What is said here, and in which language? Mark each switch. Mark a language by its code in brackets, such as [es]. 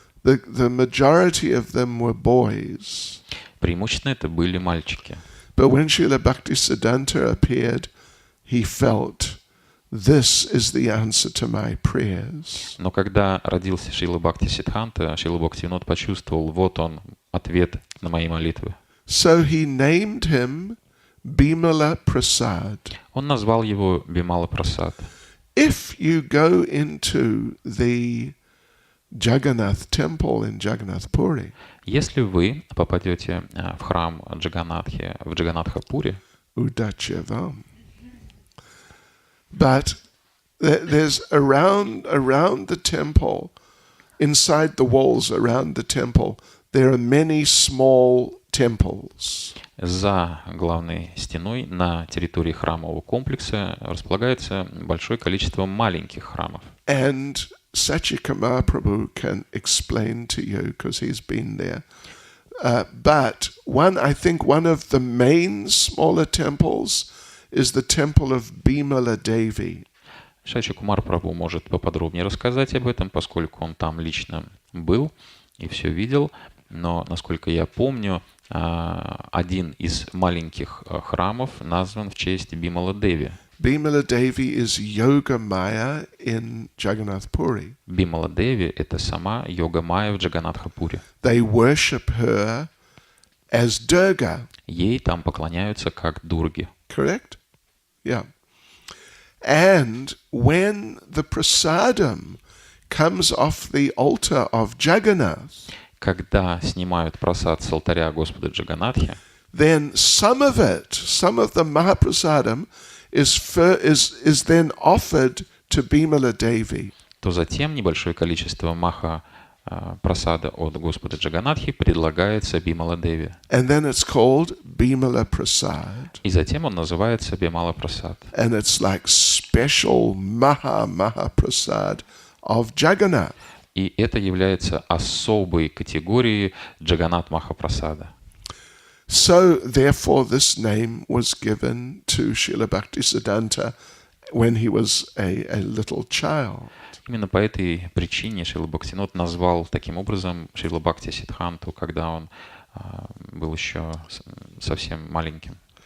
[en] The majority of them were boys. [ru] Преимущественно это были мальчики. [en] But when Srila Bhaktisiddhanta appeared, he felt, this is the answer to my prayers. [ru] Но когда родился Шрила Бхакти Сиддханта, Шрила Бхактивинод почувствовал, вот он, ответ на мои молитвы. [en] So he named him Bimala Prasad. [ru] Он назвал его Бимала Прасад. [en] If you go into the Jagannath temple in Jagannath Puri, [ru] Если вы попадете в храм Джаганатхи в Джаганатха-Пури, [en] Udachavam, but there's around the temple, inside the walls around the temple, there are many small temples. [ru] за главной стеной на территории храмового комплекса располагается большое количество маленьких храмов. [en] And Sachikamar Prabhu can explain to you because he's been there. But I think one of the main smaller temples is the temple of Bimala Devi. [ru] Шачи Кумар Прабху может поподробнее рассказать об этом, поскольку он там лично был и все видел. Но, насколько я помню, один из маленьких храмов назван в честь Бимала Деви. [en] Bimala Devi is Yoga Maya in Jagannath Puri. [ru] Бимала Деви — это сама йога Майя в Джаганатхапуре. [en] They worship her as Durga. [ru] Ей там поклоняются как Дурге. [en] Correct? Yeah. And when the prasadam comes off the altar of Jagannath, [ru] Когда снимают прасад с алтаря Господа Джаганатхи, [en] then some of the Mahaprasadam is then offered to Bimala Devi. [ru] то затем небольшое количество маха прасада от Господа Джаганатхи предлагается Бимала Деви. [en] And then it's called Bimala Prasad. [ru] И затем он называется Бимала Прасад. [en] And it's like special Maha Prasad of Jagannath. [ru] И это является особой категорией Джаганат Махапрасада. [en] So, therefore, this name was given to Srila Bhaktisiddhanta when he was a little child. [ru] Именно по этой причине Шрила Бхактинот назвал таким образом Шрила Бхакти Сиддханту, когда он был еще совсем маленьким.